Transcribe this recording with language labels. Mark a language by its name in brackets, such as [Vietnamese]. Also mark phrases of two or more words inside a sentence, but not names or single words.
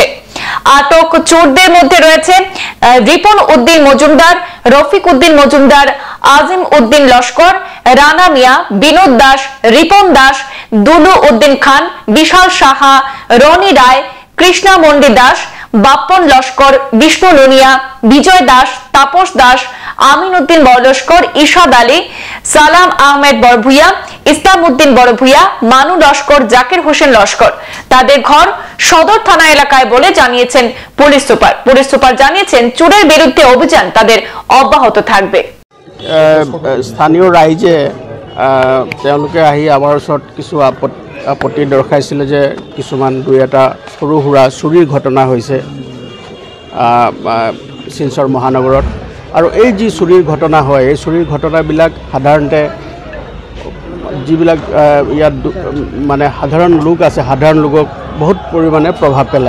[Bangla] আটক চোরদের মধ্যে রয়েছে রিপন উদ্দিন মজুমদার, রফিক উদ্দিন মজুমদার, আজিম উদ্দিন লস্কর, রানা মিয়া, বিনোদ দাস, রিপন দাস, দুলু উদ্দিন খান, বিশাল সাহা, রনি রায়, কৃষ্ণা মন্ডি দাস, বাপ্পন লস্কর, বিষ্ণু লোনিয়া, বিজয় দাস, তাপস দাস, আমিন উদ্দিন বড় লস্কর, ইশাদ আলী, সালাম আহমেদ বড়ভুইয়া, ইসলাম উদ্দিন বড়ভুইয়া, মানু লস্কর, জাকির হোসেন লস্কর। তাদের ঘর সদর থানা এলাকায় বলে জানিয়েছেন পুলিশ সুপার। পুলিশ সুপার জানিয়েছেন চোরের বিরুদ্ধে অভিযান তাদের অব্যাহত থাকবে। [Assamese] স্থানীয় রাইজে তেওঁলোকে আহি আমাৰ ওচৰত কিছু আপত্তি দৰ্শাইছিলে যে কিছুমান দুই এটা সৰু সুৰা চুৰিৰ ঘটনা হৈছে শিলচৰ মহানগৰত। আৰু এই যি চুৰিৰ ঘটনা হয়, এই চুৰিৰ ঘটনাবিলাক সাধাৰণতে যিবিলাক ইয়াত মানে সাধাৰণ লোক আছে, সাধাৰণ লোকক বহুত পৰিমাণে প্ৰভাৱ পেলায়।